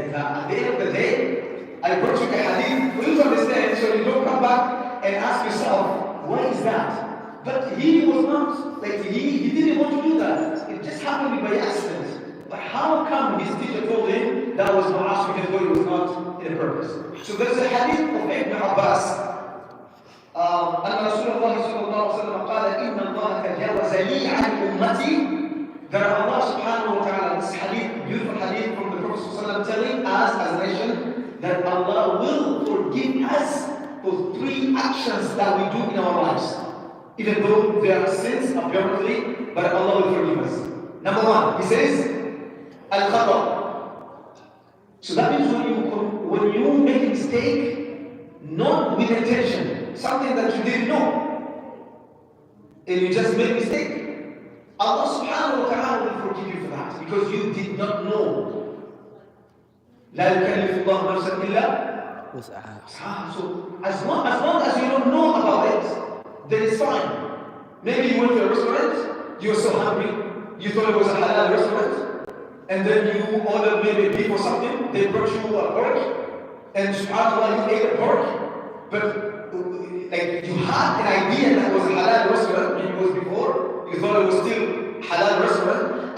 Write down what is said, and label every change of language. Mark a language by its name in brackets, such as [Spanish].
[English] And at the end of the day, I brought you a hadith for you to understand, so you don't come back and ask yourself, what is that? But he was not, he didn't want to do that. It just happened by accident. But how come his teacher told him that was ma'as because it was not in a purpose? So there's a hadith of Ibn Abbas. [Arabic] أن رسول الله صلى الله عليه وسلم قال إن الله تجاوز لي عن أمتي. That Allah subhanahu wa ta'ala, this hadith, beautiful [English] ﷺ telling us as a nation that Allah will forgive us for 3 actions that we do in our lives. Even though they are sins apparently, but Allah will forgive us. Number 1, He says, Al-Khata. So that means when you make a mistake, not with intention, something that you didn't know, and you just made a mistake, Allah subhanahu wa ta'ala will forgive you for that because you did not know. [Arabic] لا يكلف الله نفسا إلا وسعها. [English] So as long as you don't know about it, then it's fine. Maybe you went to a restaurant, you were so hungry, you thought it was a halal restaurant, and then you ordered maybe beef or something, they brought you a pork, and subhanAllah you ate a pork, but like you had an idea that it was a halal restaurant when it was before, you thought it was still halal restaurant.